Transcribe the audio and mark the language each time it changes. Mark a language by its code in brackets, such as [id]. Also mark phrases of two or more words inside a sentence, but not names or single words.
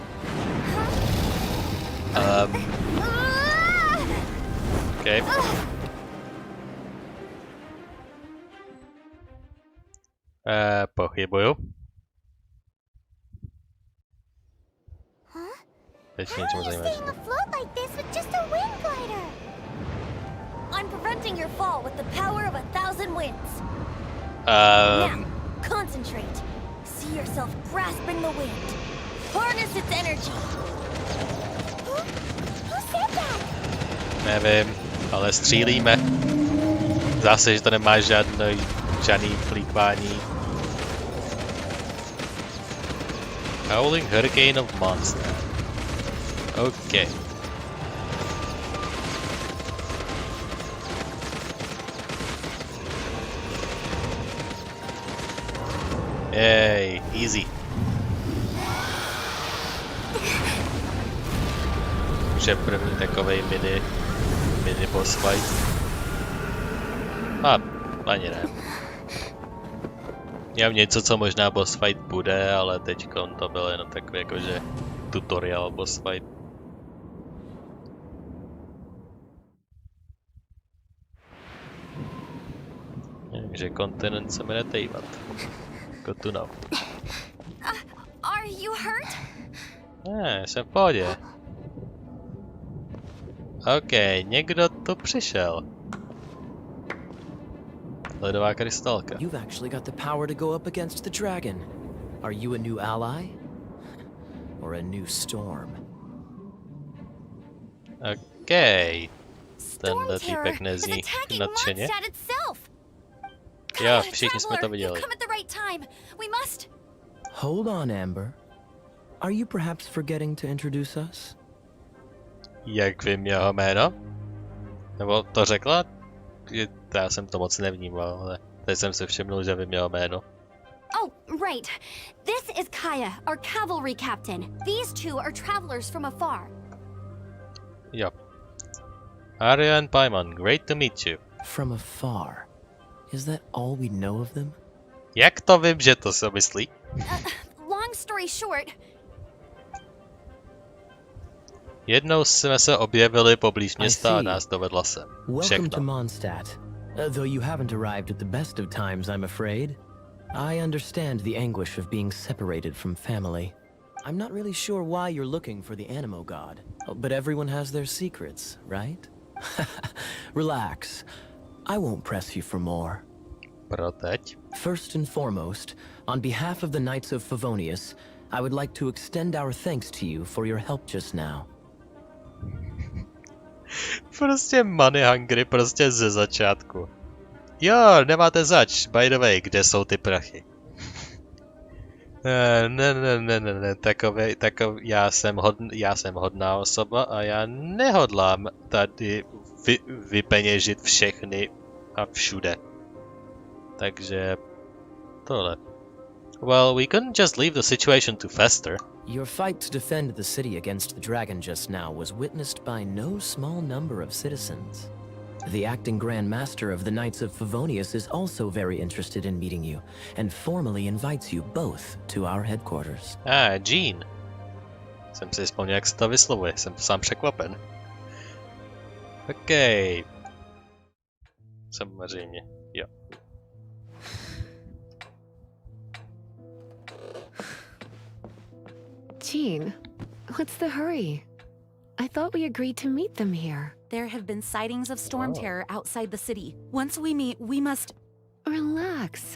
[cs] OK. Pochybuju. Teď něčemu zajímavého. [en] I'm preventing your fall with the power of 1,000 winds. Now, concentrate. See yourself grasping the wind. Harness its energy. Who said that? [cs] Nevím, ale střílíme. Zase, že to nemá žádný plýtvání. [en] Howling Hurricane of Mondstadt. OK. Yay, easy. [cs] Už je první takovej mini [en] boss fight. [cs] Ani ne. Já mám něco, co možná [en] boss fight [cs] bude, ale teďkon to bylo jenom takový jakože [en] tutorial boss fight. [cs] Takže kontinent se jmenuje Tejvat. [en] Good to know. Are you hurt? [cs] Ne, jsem v pohodě. OK, někdo tu přišel. Ledová krystalka. [en] You've actually got the power to go up against the dragon. Are you a new ally? Or a new storm? [cs] OK. Tenhle týpek nezní nadšeně. Jo, všichni jsme to viděli. [en] Hold on, Amber. Are you perhaps forgetting to introduce us? [cs] Jak vím jeho jméno? Nebo to řekla? Já jsem to moc nevnímal, ale teď jsem se všimnul, že vím jeho jméno. [en] Oh, right. This is Kaya, our cavalry captain. These two are travelers from afar. [cs] Jo. [en] Arya and Paimon, great to meet you. From afar. Is that all we know of them? [cs] Jak to vím, že to se myslí? [en] Long story short. [cs] Jednou jsme se objevili poblíž města a nás dovedla sem. [en] Welcome to Mondstadt. Though you haven't arrived at the best of times, I'm afraid. I understand the anguish of being separated from family. I'm not really sure why you're looking for the Animo God, but everyone has their secrets, right? Relax. I won't press you for more. [cs] Pro teď? [en] First and foremost, on behalf of the Knights of Favonius, I would like to extend our thanks to you for your help just now. [cs] Prostě [en] money hungry, [cs] prostě ze začátku. Jo, nemáte zač, [en] by the way, [cs] kde jsou ty prachy? Ne, já jsem hodná osoba a já nehodlám tady vypeněžit všechny a všude. Takže tohle. [en] Well, we couldn't just leave the situation to fester. Your fight to defend the city against the dragon just now was witnessed by no small number of citizens. The acting Grand Master of the Knights of Favonius is also very interested in meeting you, and formally invites you both to our headquarters. Jean. [cs] Jsem si vzpomněl, jak se to vyslovuje, jsem sám překvapen. OK. Samozřejmě, jo. [en] Jean, what's the hurry? I thought we agreed to meet them here. There have been sightings of storm terror outside the city. Once we meet, we must... Relax.